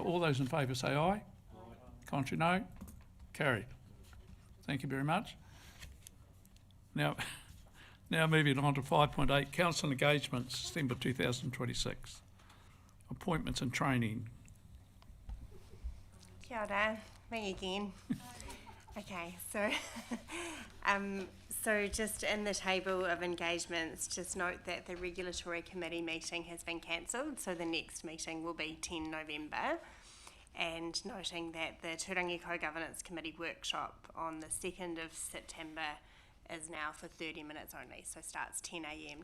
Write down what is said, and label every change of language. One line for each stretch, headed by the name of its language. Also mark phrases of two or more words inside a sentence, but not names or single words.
English: All those in favour say aye. Contrary, no. Carried. Thank you very much. Now moving on to 5.8, council engagement, December 2026. Appointments and training.
Māori: Kia ora.
English: me again. Okay, so so just in the table of engagements, just note that the regulatory committee meeting has been cancelled, so the next meeting will be 10 November. And noting that the Turangi Co-Governance Committee workshop on the 2nd of September is now for 30 minutes only, so starts 10 a.m.